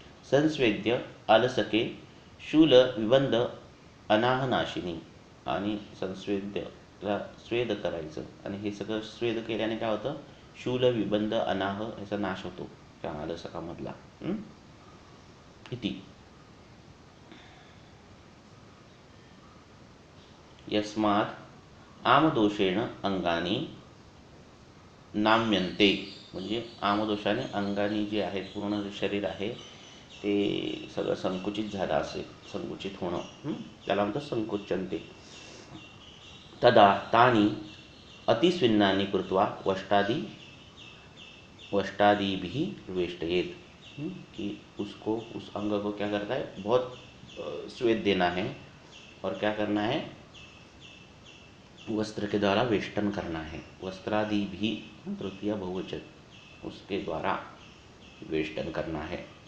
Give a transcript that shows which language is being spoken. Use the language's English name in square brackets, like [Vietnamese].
[Sanskrit] संस्वेद्य आलसके शूल विबंध अनाहनाशिनी. [Marathi] आणि संस्वेद्यला स्वेद करायचं आणि हे सगळं स्वेद केल्याने काय होतं? शूल विबंध अनाह याचा नाश होतो त्या आलसकामधला. [Sanskrit] इति यस्मात् आमदोषेण अंगानी नाम्यन्ते. [Marathi] म्हणजे आमदोषाने अंगानी जे आहेत, पूर्ण शरीर आहे ते सगळं संकुचित झालं असेल, संकुचित होणं, त्याला म्हणतात संकुचनते. [Sanskrit] तदा तानी अतिस्विन्नानि कृत्वा वष्टादिभिः वेष्टयेत. [Hindi] कि उसको, उस अंग को क्या करता है? बहुत स्वेद देना है और क्या करना है? वस्त्र के द्वारा वेष्टन करना है. वस्त्रादि भी तृतीय बहुवचन, उसके द्वारा वेष्टन करना है.